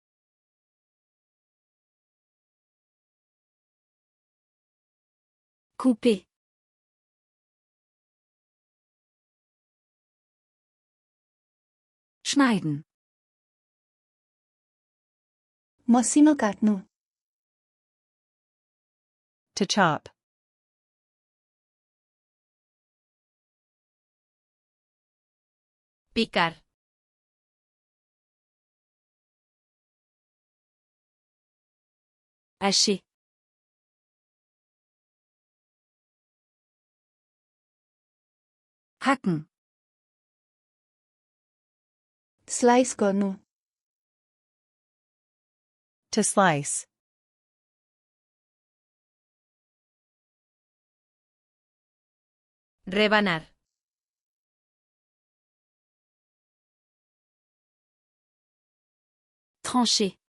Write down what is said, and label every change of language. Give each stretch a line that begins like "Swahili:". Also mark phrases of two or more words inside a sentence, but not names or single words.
French: Couper.
German: Schneiden.
Nepali: मसिनो काट्नु।
English: To chop.
Spanish: Picar.
French: Hacher.
German: Hacken.
Nepali: स्लाइस गर्नु।
English: To slice.
Spanish: Rebanar.
French: Trancher.